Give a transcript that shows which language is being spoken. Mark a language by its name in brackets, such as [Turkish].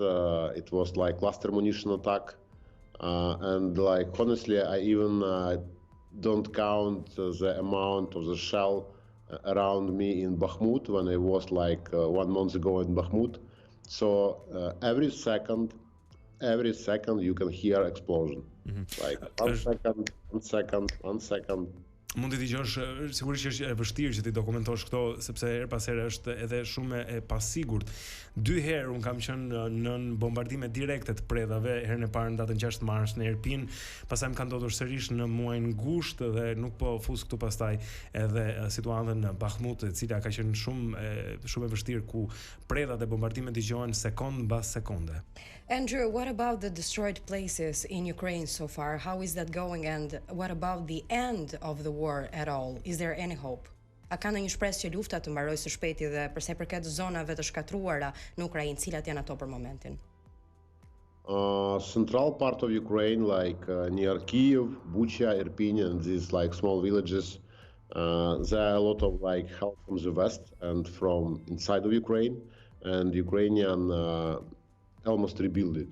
[English] It was like cluster munition attack, and like honestly I even don't count the amount of the shell around me in Bakhmut when I was like 1 month ago in Bakhmut. So every second you can hear explosion. Like 1 second, [Albanian] Mund të dëgjosh, sigurisht që është e vështirë që ti dokumentosh këto sepse her pas here është edhe shumë e pasigurt. 2 herë un kam qenë në bombardime direkte të predhave, herën e parë në datën 6 mars në Irpin, pastaj më ka ndodhur sërish në muajin gusht dhe nuk po fus këtu pastaj edhe situatën në Bakhmut, e cila ka qenë shumë e vështirë ku predhat e bombardimet dëgjohen sekond mbas sekonde. [English] Andrew, what about the destroyed places in Ukraine so far? How is that going, and what about the end of the war at all? Is there any hope? [Albanian] A ka ndonjë shpresë që lufta të mbarojë së shpejti dhe për sa i përket zonave të shkatruara në Ukrainë, cilat janë ato për momentin? [English] Central part of Ukraine, like near Kyiv, Bucha, Irpin, and these like small villages, there are a lot of like help from the west and from inside of Ukraine, and Ukrainian almost rebuild it.